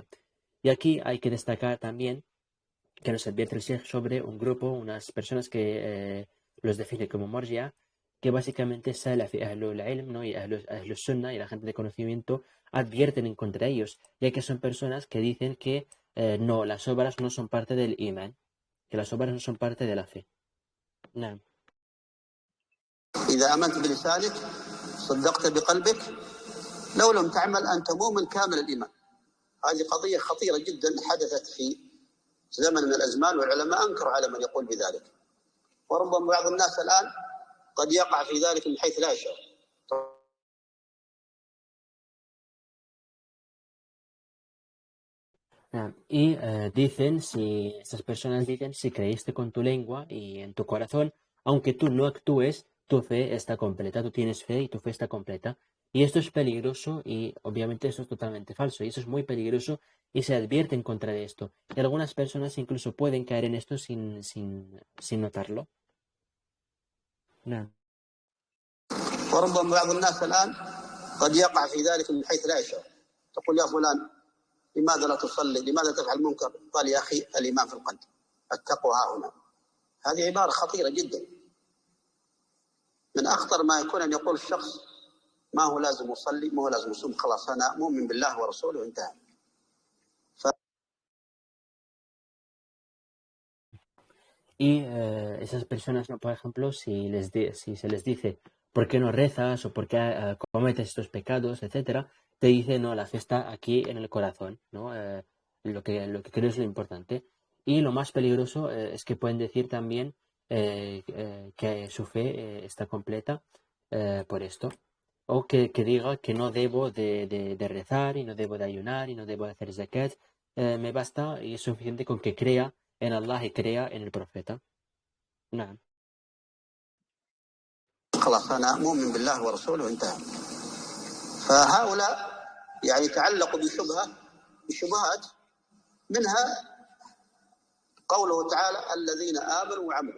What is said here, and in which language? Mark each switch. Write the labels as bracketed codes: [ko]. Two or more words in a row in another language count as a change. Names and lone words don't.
[es] Y aquí hay que destacar también que nos advierte el Sheikh sobre un grupo, unas personas que los define como Morjia, que básicamente Salafi, [ar] أهل العلم, [es] ¿no? Y [ar] أهل السنة [es] y la gente de conocimiento advierten en contra de ellos, ya que son personas que dicen que no, las obras no son parte del Iman, que las obras no son parte de la fe. No. [ar] إذا آمنت بلسانك صدقت بقلبك لو لم تعمل أنت مؤمن كامل الإيمان. هذه قضية خطيرة جدا حدثت في زمن من الأزمان والعلماء أنكروا على من يقول بذلك. وربما بعض الناس الآن قد يقع في ذلك من حيث لا يشعر. [es] Y dicen, si estas personas dicen, si creíste con tu lengua y en tu corazón, aunque tú no actúes, tu fe está completa, tú tienes fe y tu fe está completa. Y esto es peligroso y obviamente eso es totalmente falso y eso es muy peligroso y se advierte en contra de esto. Y algunas personas incluso pueden caer en esto sin notarlo. No. [ar] وربما بعض الناس الآن قد يقع في ذلك من حيث لا يشعر. تقول يا فلان لماذا لا تصلي؟ لماذا تفعل المنكر؟ قال يا أخي الإيمان في القلب، التقوى ها هنا. هذه عبارة خطيرة جدا. من أخطر ما يكون أن يقول الشخص ما هو لازم يصلي، ما هو لازم يصوم، خلاص أنا مؤمن بالله ورسوله وانتهى. [es] Y esas personas, ¿no? Por ejemplo, si se les dice, ¿por qué no rezas? O ¿por qué cometes estos pecados? Etcétera, te dice, no, la fe está aquí en el corazón, ¿no? Lo que creo es lo importante. Y lo más peligroso es que pueden decir también que su fe está completa por esto. O que diga que no debo de rezar y no debo de ayunar y no debo de hacer zakat. Me basta y es suficiente con que crea en Allah y crea en el profeta. [ar] نعم. خلاص أنا مؤمن بالله ورسوله وانتهى. فهؤلاء يعني تعلقوا بشبهات منها قوله تعالى الذين آمنوا وعملوا.